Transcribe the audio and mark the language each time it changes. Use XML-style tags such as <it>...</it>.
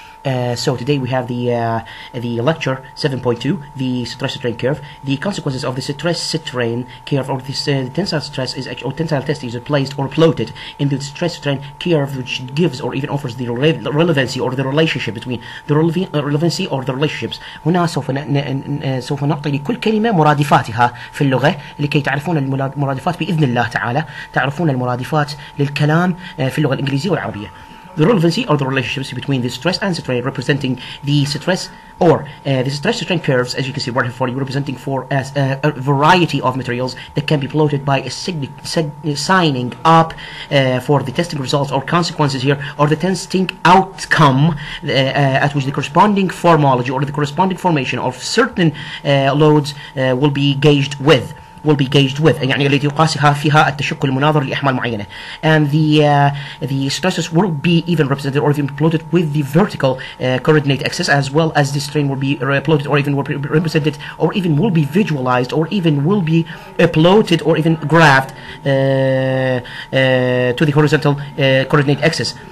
<en>So today we have the lecture 7.2, the stress-strain curve. The consequences of the stress-strain curve or this tensile stress is or tensile test is placed or plotted in the stress-strain curve, which gives or even offers the relevancy or the relationship between the relevancy or the relationships.</en> <ar>هنا سوف نعطي لكل كلمة مرادفاتها في اللغة لكي تعرفون المرادفات بإذن الله تعالى، تعرفون المرادفات للكلام في اللغة الإنجليزية والعربية.</ar> <en>The relevancy or the relationships between the stress and strain representing the stress or the stress-strain curves, as you can see right here for you, representing for as a variety of materials that can be plotted by signing up for the testing results or consequences here, or the testing outcome at which the corresponding formology or the corresponding formation of certain loads will be gauged with.</en> <ar>يعني التي يقاسها فيها التشكل المناظر لأحمال معينة.</ar> <en>And the stresses will be even represented or even plotted with the vertical coordinate axis, as well as the strain will be plotted or even will be represented or even will be visualized or even will be plotted or even graphed to the horizontal coordinate axis.</en>